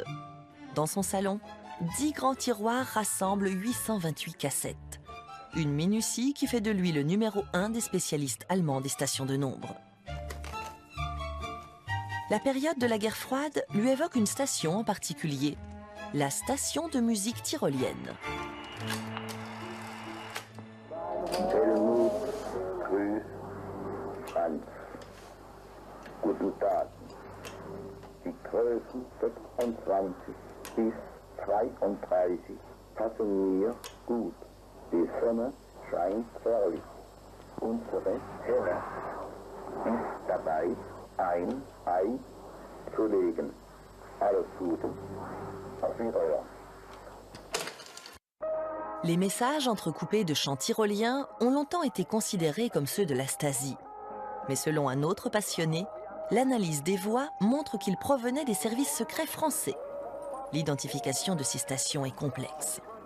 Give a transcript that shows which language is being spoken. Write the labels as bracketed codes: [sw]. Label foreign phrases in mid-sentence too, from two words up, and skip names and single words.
[fr] Dans son salon, 10 grands tiroirs rassemblent 828 cassettes. Une minutie qui fait de lui le numéro 1 des spécialistes allemands des stations de nombre. La période de la guerre froide lui évoque une station en particulier, la station de musique tyrolienne. [de] Guten Tag. Die Größen 26 bis 32 passen mir gut. Die Sonne scheint herrlich. Unsere Herren ist dabei, ein Ei zu legen. Alles Gute. Auf Wiedersehen. [fr] Les messages entrecoupés de chants tyroliens ont longtemps été considérés comme ceux de la Stasi. Mais selon un autre passionné, l'analyse des voix montre qu'ils provenaient des services secrets français. L'identification de ces stations est complexe.